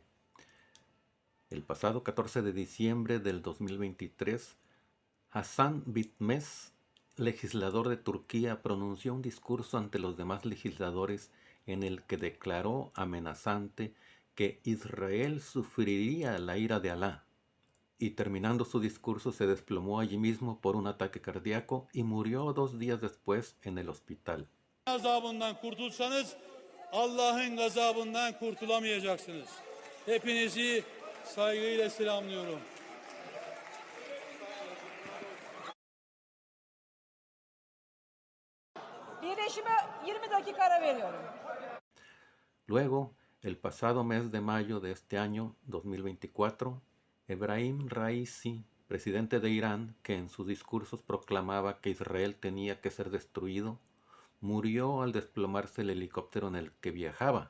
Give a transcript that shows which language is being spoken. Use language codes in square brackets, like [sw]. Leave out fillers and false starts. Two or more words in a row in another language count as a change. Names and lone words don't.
[es] El pasado 14 de diciembre del 2023, Hasan Bitmez, legislador de Turquía, pronunció un discurso ante los demás legisladores en el que declaró amenazante que Israel sufriría la ira de Alá, y terminando su discurso se desplomó allí mismo por un ataque cardíaco y murió 2 días después en el hospital. [tr] Gazabından kurtulsanız Allah'ın gazabından kurtulamayacaksınız. Hepinizi saygıyla selamlıyorum. Birleşime 20 dakika ara veriyorum. [es] Luego, el pasado mes de mayo de este año 2024, Ebrahim Raisi, presidente de Irán, que en sus discursos proclamaba que Israel tenía que ser destruido, murió al desplomarse el helicóptero en el que viajaba.